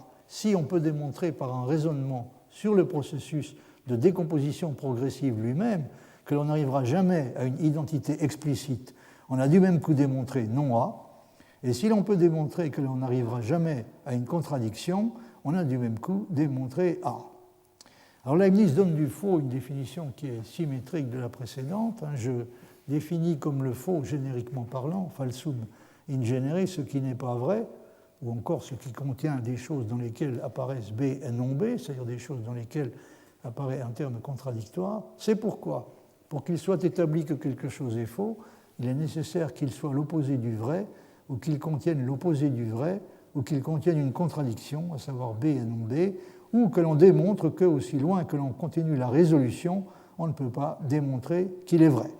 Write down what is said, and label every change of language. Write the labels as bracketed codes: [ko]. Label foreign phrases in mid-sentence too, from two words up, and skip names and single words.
[fr] Si on peut démontrer par un raisonnement sur le processus de décomposition progressive lui-même que l'on n'arrivera jamais à une identité explicite, on a du même coup démontré non A. Et si l'on peut démontrer que l'on n'arrivera jamais à une contradiction, on a du même coup démontré A. Alors Leibniz donne du faux une définition qui est symétrique de la précédente. Je définit comme le faux, génériquement parlant, [la] falsum in genere, [fr] ce qui n'est pas vrai, ou encore ce qui contient des choses dans lesquelles apparaissent B et non B, c'est-à-dire des choses dans lesquelles apparaît un terme contradictoire. C'est pourquoi, pour qu'il soit établi que quelque chose est faux, il est nécessaire qu'il soit l'opposé du vrai, ou qu'il contienne l'opposé du vrai, ou qu'il contienne une contradiction, à savoir B et non B, ou que l'on démontre que, aussi loin que l'on continue la résolution, on ne peut pas démontrer qu'il est vrai.